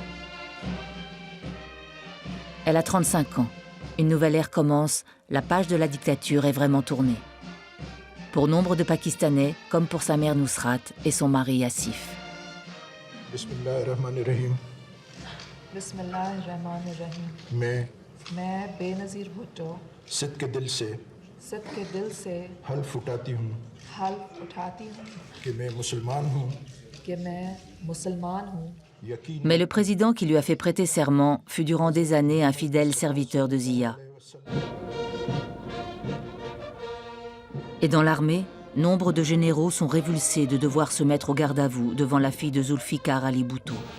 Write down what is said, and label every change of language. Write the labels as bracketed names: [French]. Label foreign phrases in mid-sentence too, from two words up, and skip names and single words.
[French] Elle a 35 ans. Une nouvelle ère commence, la page de la dictature est vraiment tournée. Pour nombre de Pakistanais, comme pour sa mère Nusrat et son mari Asif. [Arabic] بسم الله الرحمن الرحيم. بسم الله الرحمن الرحيم. [Urdu] मैं बेनज़ीर भुट्टो صدق کے دل سے حلف اٹھاتی ہوں کہ میں مسلمان ہوں. [French] Mais le président qui lui a fait prêter serment fut durant des années un fidèle serviteur de Zia. Et dans l'armée, nombre de généraux sont révulsés de devoir se mettre au garde-à-vous devant la fille de Zulfikar Ali Bhutto.